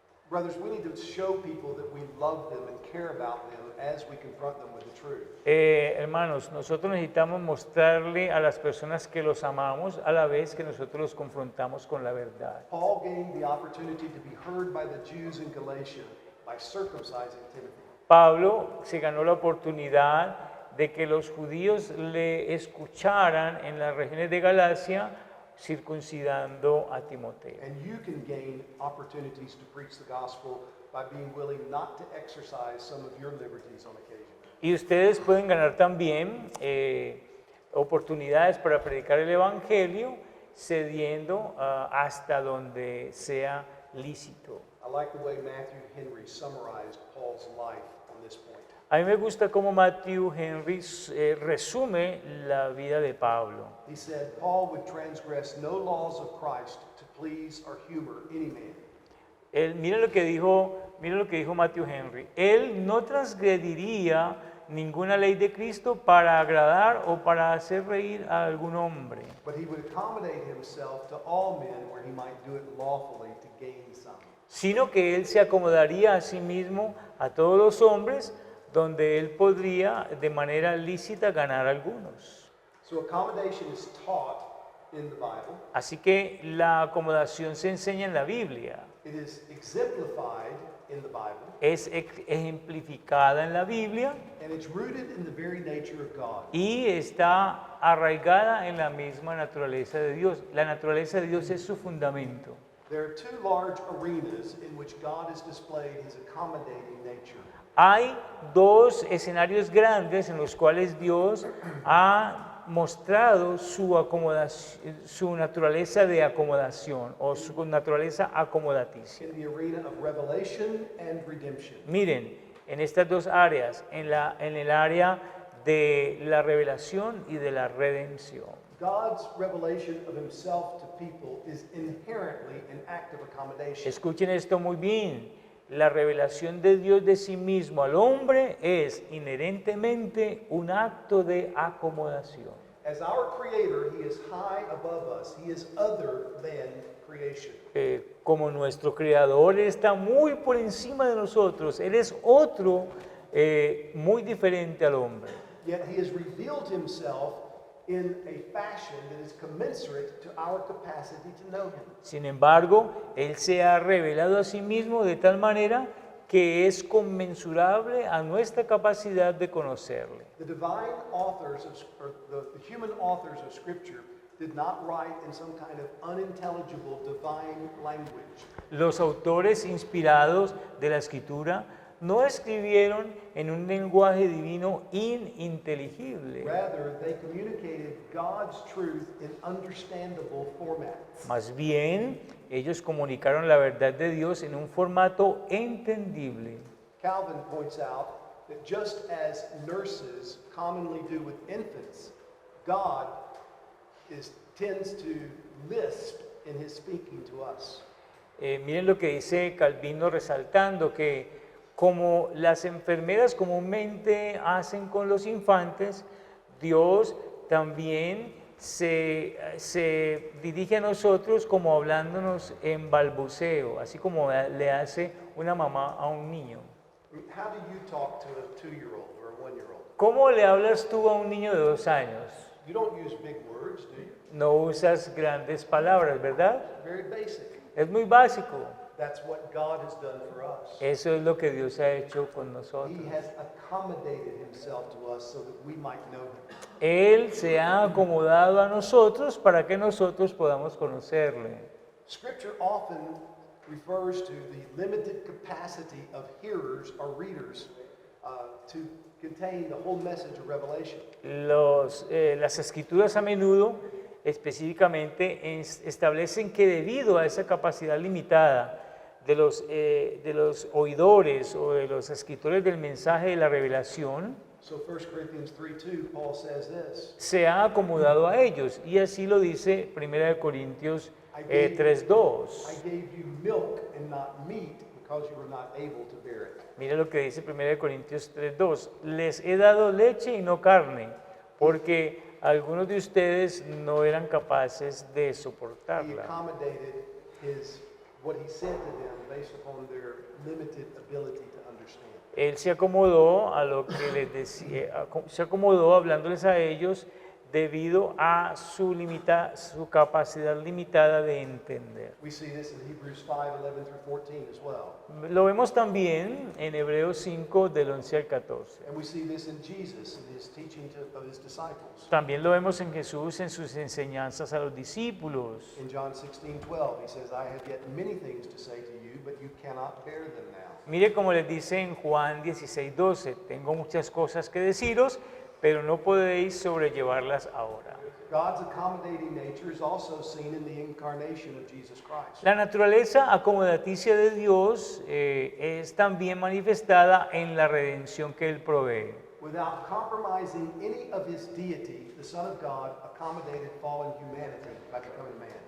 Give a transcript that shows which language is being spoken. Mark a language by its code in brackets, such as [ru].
[en] Brothers, we need to show people that we love them and care about them as we confront them with the truth. [es] Hermanos, nosotros necesitamos mostrarle a las personas que los amamos a la vez que nosotros los confrontamos con la verdad. [en] Paul gained the opportunity to be heard by the Jews in Galatia by circumcising Timothy. [es] Pablo se ganó la oportunidad de que los judíos le escucharan en las regiones de Galacia, circuncidando a Timoteo. [en] And you can gain opportunities to preach the gospel by being willing not to exercise some of your liberties on occasion. [es] Y ustedes pueden ganar también oportunidades para predicar el Evangelio, cediendo hasta donde sea lícito. [en] I like the way Matthew Henry summarized Paul's life on this point. [es] A mí me gusta cómo Matthew Henry resume la vida de Pablo. [en] He said, Paul would transgress no laws of Christ to please or humor any man. [es] Mira lo que dijo Matthew Henry. Él no transgrediría ninguna ley de Cristo para agradar o para hacer reír a algún hombre, [en] But he would accommodate himself to all men where he might do it lawfully to gain some. [es] sino que él se acomodaría a sí mismo a todos los hombres, donde él podría de manera lícita ganar algunos. [en] So accommodation is taught in the Bible. [es] Así que la acomodación se enseña en la Biblia, [en] It is exemplified in the Bible, [es] es ejemplificada en la Biblia [en] and it's rooted in the very nature of God. [es] y está arraigada en la misma naturaleza de Dios. La naturaleza de Dios es su fundamento. [en] There are two large arenas in which God has displayed his accommodating nature. [es] Hay dos escenarios grandes en los cuales Dios ha mostrado su acomodación, su naturaleza de acomodación o su naturaleza acomodaticia. [en] In the arena of revelation and redemption. [es] Miren, en estas dos áreas, en el área de la revelación y de la redención. [en] God's revelation of himself to people is inherently an act of accommodation. [es] Escuchen esto muy bien. La revelación de Dios de sí mismo al hombre es inherentemente un acto de acomodación. [en] As our creator, he is high above us. He is other than creation. [es] Como nuestro creador, Él está muy por encima de nosotros. Él es otro muy diferente al hombre. [en] Yet he has revealed himself in a fashion that is commensurate to our capacity to know him. [es] Sin embargo, Él se ha revelado a sí mismo de tal manera que es conmensurable a nuestra capacidad de conocerle. [en] The divine authors or the human authors of Scripture did not write in some kind of unintelligible divine language. [es] Los autores inspirados de la Escritura no escribieron en un lenguaje divino ininteligible. [en] Rather, they communicated God's truth in understandable formats. [es] Más bien, ellos comunicaron la verdad de Dios en un formato entendible. [en] Calvin points out that just as nurses commonly do with infants, God tends to lisp in his speaking to us. [es] Miren lo que dice Calvino resaltando que como las enfermeras comúnmente hacen con los infantes, Dios también se dirige a nosotros como hablándonos en balbuceo, así como le hace una mamá a un niño. [en] How do you talk to a 2-year-old or a 1-year-old? [es] ¿Cómo le hablas tú a un niño de 2 años? [en] You don't use big words, do you? [es] No usas grandes palabras, ¿verdad? [en] Very basic. [es] Es muy básico. [en] That's what God has done for us. [es] Eso es lo que Dios ha hecho con nosotros. [en] He has accommodated himself to us so that we might know him. [es] Él se ha acomodado a nosotros para que nosotros podamos conocerle. [en] Scripture often refers to the limited capacity of hearers or readers to contain the whole message of Revelation. [es] Las escrituras a menudo específicamente establecen que debido a esa capacidad limitada de los oidores o de los escritores del mensaje de la revelación, [en] So 1 Corinthians 3:2, Paul says this. [es] se ha acomodado a ellos, y así lo dice 1 Corintios 3:2. [en] I gave you milk and not meat because you were not able to bear it. [es] Mira lo que dice 1 Corintios 3:2. Les he dado leche y no carne, porque algunos de ustedes no eran capaces de [en] He [es] soportarla. [en] accommodated what he said to them based upon their limited ability to understand. [es] Él se acomodó a lo que les decía, se acomodó hablándoles a ellos debido a su capacidad limitada de entender. [en] We see this in Hebrews 5:11 through 14 as well. [es] Lo vemos también en Hebreos 5 del 11 al 14. [en] And we see this in Jesus in his teaching of his disciples. [es] También lo vemos en Jesús en sus enseñanzas a los discípulos. [en] In John 16:12, he says, I have yet many things to say to you, but you cannot bear them now. [es] Mire como les dice en Juan 16:12, tengo muchas cosas que deciros, pero no podéis sobrellevarlas ahora. [en] God's accommodating nature is also seen in the incarnation of Jesus Christ. [es] La naturaleza acomodaticia de Dios es también manifestada en la redención que Él provee. [en] Without compromising any of his deity, the Son of God accommodated fallen humanity by becoming man.